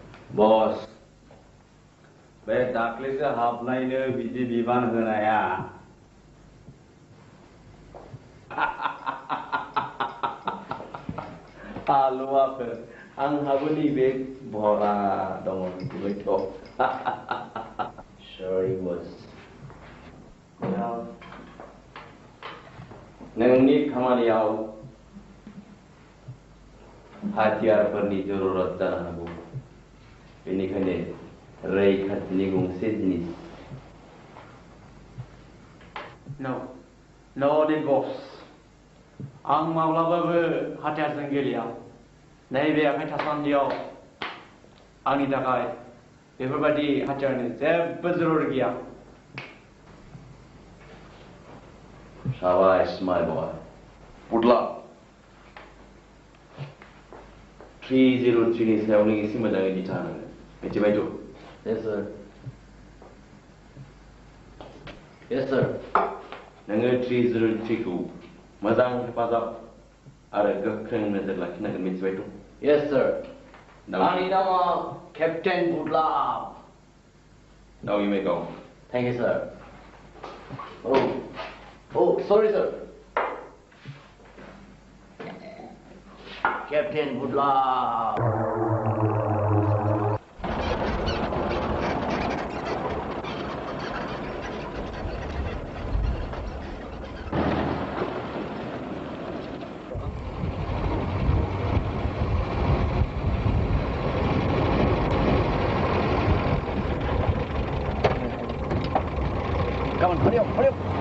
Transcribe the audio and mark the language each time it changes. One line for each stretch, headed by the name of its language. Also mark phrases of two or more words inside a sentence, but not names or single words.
English: Bos,
Bodo: बे दाख्लैसो हाबनायनो बिदि बिबान होनाया हालुवाखो आंहाबो नैबे भरा दङ मिथिबायथ'
English: Sorry boss.
Bodo: नोंनि खामानियाव हाथियारफोरनि जरुरत जानो हागौ बेनिखायनो रैखाथिनि गंसे जिनिस
English: No need boss.
Bodo: आं माब्लाबाबो हाथियारजों गेलेया नैबे आखाइ थासान्दियाव आंनि थाखाय बेफोरबायदि हाथियारनि जेबो जरुर गैया
English: Shabash, my boy. Good luck.
Bodo: 303 नि सायाव नों एसे मोजाङै दिथा होनांगोन मिथिबायथ'
English: Yes sir. Yes sir.
Bodo: नोङो 303 खौ मोजां हेफाजाब आरो गोख्रों नोजोर लाखिनांगोन मिथिबायथ'
English: Yes sir.
Bodo: आंनि नामा Captain Budla.
English: Now you may go. Thank you sir. Oh, sorry sir. Captain Budla. Come on, hurry up, hurry up.